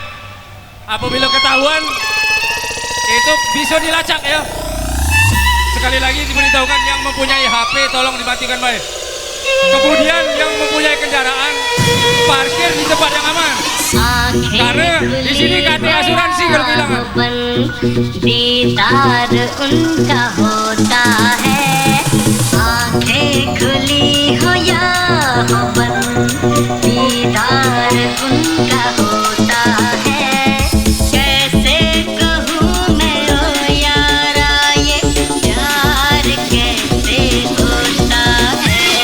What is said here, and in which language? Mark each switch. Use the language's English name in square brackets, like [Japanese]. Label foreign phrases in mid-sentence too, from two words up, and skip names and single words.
[Indonesian] Apabila ketahuan itu bisa dilacak ya. Sekali lagi diberitahukan yang mempunyai HP tolong dimatikan baik. Kemudian yang mempunyai kendaraan parkir di tempat yang aman. Karena di sini KT asuransi kalau kehilangan. [Hindi] दीदार उनका होता है आंखें खुली हो या हो बंद दीदार उनका होता है कैसे कहूँ मैं ओ यारा ये प्यार कैसे होता है